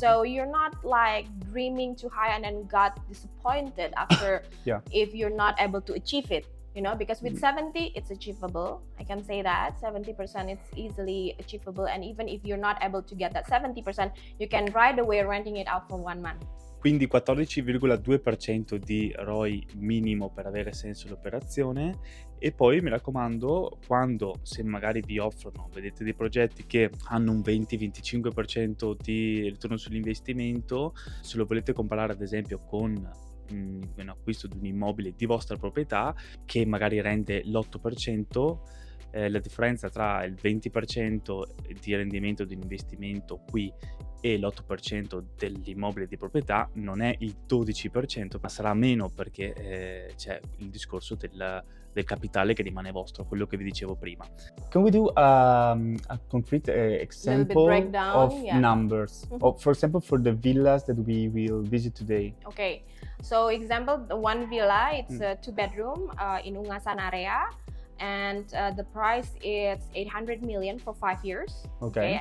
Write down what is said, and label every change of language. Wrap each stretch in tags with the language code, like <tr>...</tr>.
<en>So you're not like dreaming too high and then got disappointed after if you're not able to achieve it. Because with 70, it's achievable. I can say that 70% it's easily achievable, and even if you're not able to get that 70%, you can right away renting it out for 1 month.</en> <it>Quindi 14,2% di ROI minimo per avere senso l'operazione. E poi mi raccomando, se magari vi offrono, vedete dei progetti che hanno un 20-25% di ritorno sull'investimento, se lo volete comparare ad esempio con un acquisto di un immobile di vostra proprietà che magari rende l'8%, la differenza tra il 20% di rendimento di investimento qui e l'8% dell'immobile di proprietà non è il 12%, ma sarà meno perché c'è il discorso del capitale che rimane vostro, quello che vi dicevo prima.</it> <en>Can we do a concrete example of numbers? For example, for the villas that we will visit today. Okay, so example, the one villa, it's a 2-bedroom in Ungasan area. And the price is 800 million for 5 years. Okay.</en>